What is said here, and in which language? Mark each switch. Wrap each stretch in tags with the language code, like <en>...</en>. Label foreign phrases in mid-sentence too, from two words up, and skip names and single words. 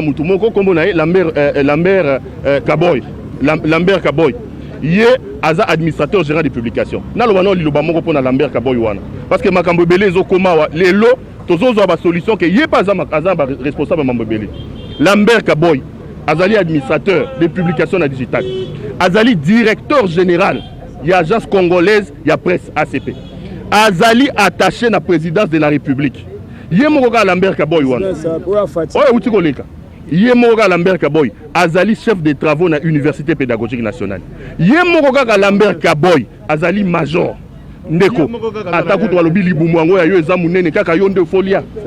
<ln>mutu moko kombo na Lambert Kaboy Lambert Kaboy yé aza</ln> <fr>administrateur gérant des publications</fr> <ln>nalobano liloba moko pona Lambert Kaboy wana</ln> <fr>parce que</fr> <ln>makambo belé ezokoma wa lelo tozozo ba solution que yé pas aza responsable makambo belé Lambert Kaboy azali</ln> <fr>administrateur des publications</fr> <ln>na digital azali</ln> <fr>directeur général</fr> <ln>y a</ln> <fr>agence congolaise</fr> <ln>y a presse ACP azali attaché na</ln> <fr>présidence de la République</fr> <ln>yé moko ka Lambert Kaboy wana oye uti koleka yé moko ka Lambert Kaboy azali</ln> <fr>chef de travaux</fr> <ln>na</ln> <fr>université pédagogique nationale</fr> <ln>yé moko ka Lambert Kaboy azali major ndeko atakutu balobi libumu yango ya yo eza munene kaka yo nde folia</ln>